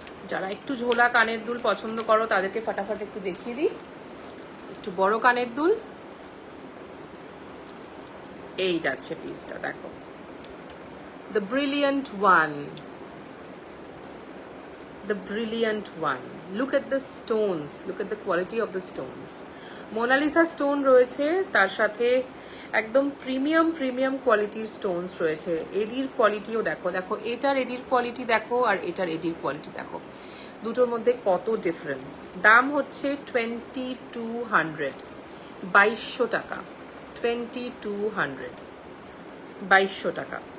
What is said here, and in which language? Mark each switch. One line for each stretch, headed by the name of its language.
Bangla: যারা একটু ঝোলা কানের দুল পছন্দ করো তাদেরকে ফটাফট একটু দেখিয়ে দিই। একটু বড় কানের দুল, এই যাচ্ছে পিসটা, দেখো,
English: The brilliant one, the brilliant one. Look at the stones, look at the quality of the stones.
Bangla: Mona Lisa stone রয়েছে, তার সাথে একদম প্রিমিয়াম কোয়ালিটির স্টোনস রয়েছে। এডির কোয়ালিটিও দেখো, দেখো এটার এডির কোয়ালিটি দেখো আর এটার এডির কোয়ালিটি দেখো, দুটোর মধ্যে কত ডিফারেন্স। দাম হচ্ছে 2200, 2200 টাকা, 2200, 2200 টাকা।